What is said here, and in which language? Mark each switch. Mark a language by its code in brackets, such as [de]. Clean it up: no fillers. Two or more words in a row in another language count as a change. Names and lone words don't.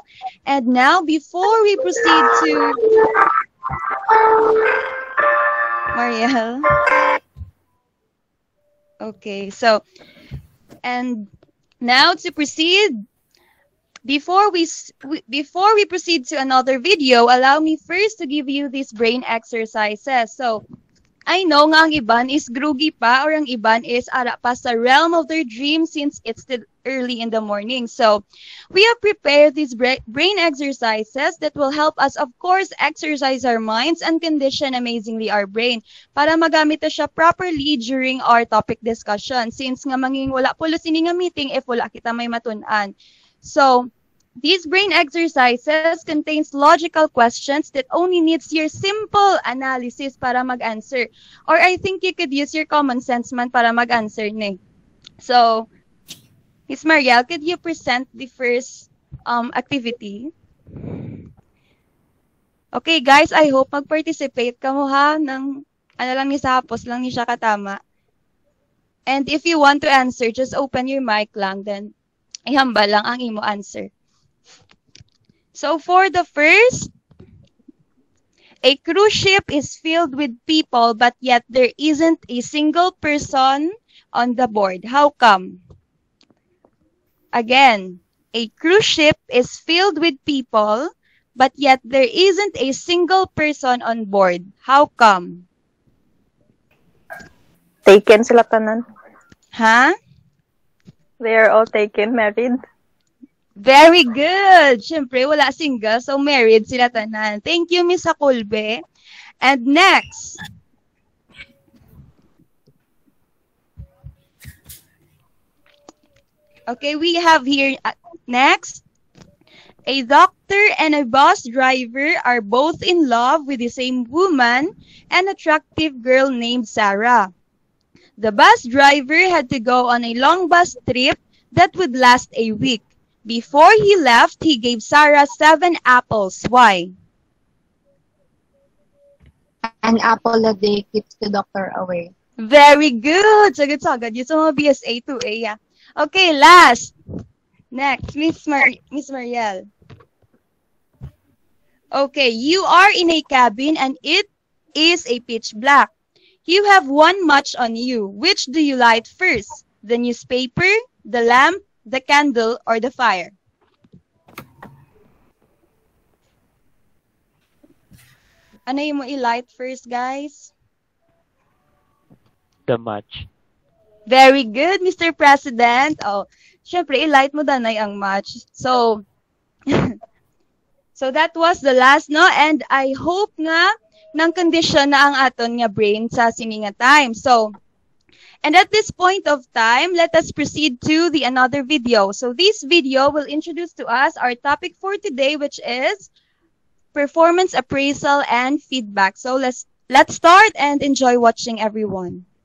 [en] And now, before we proceed to Marielle. Okay, so, and now to proceed, before we proceed to another video, allow me first to give you these brain exercises. So, I know [hil] nga ang iban [en] is groggy pa or [hil] ang iban [en] is [hil] ara pa sa [en] realm of their dreams since it's still early in the morning. So, we have prepared these brain exercises that will help us, of course, exercise our minds and condition amazingly our brain [hil] para magamit na siya [en] properly during our topic discussion [hil] since nga manging wala pulo sini nga meeting if wala kita may matunan. [en] So, these brain exercises contains logical questions that only needs your simple analysis [hil] para mag-answer. [en] Or I think you could use your common sense man [hil] para mag-answer ne. [en] So, Ms. Marielle, could you present the first activity? [hil] Okay, guys, I hope mag-participate ka mo ha ng ano lang ni sa hapos lang ni siya katama. And if you want to answer, just open your mic lang then ihamba lang ang imo answer. [en] So for the first, a cruise ship is filled with people, but yet there isn't a single person on the board. How come? Again, a cruise ship is filled with people, but yet there isn't a single person on board. How come? [hil] Taken sila tanan. [en] Huh? They are all taken, married. Very good. [hil] Siyempre, wala single, so married sila tanan. [en] Thank you, Miss Hakulbe. And next. Okay, we have here, next. A doctor and a bus driver are both in love with the same woman, an attractive girl named Sarah. The bus driver had to go on a long bus trip that would last a week. Before he left, he gave Sarah 7 apples. Why? An apple a day keeps the doctor away. Very good. [hil] Sagad-sagad. Yung sa mga BSA 2A. Yeah. [en] Okay, last. Next, Miss Mariel. Okay, you are in a cabin and it is a pitch black. You have one match on you. Which do you light first? The newspaper, the lamp, the candle, or the fire? [hil] Ano yung mo i-light first, guys? [en] The match. Very good, Mr. President. [hil] Oh, syempre, i-light mo danay ang match. [en] So, so that was the last, no? [hil] And I hope nga ng condition na ang aton nga brain sa sininga time. [en] So, and at this point of time, let us proceed to the another video. So this video will introduce to us our topic for today, which is performance appraisal and feedback. So let's start and enjoy watching, everyone.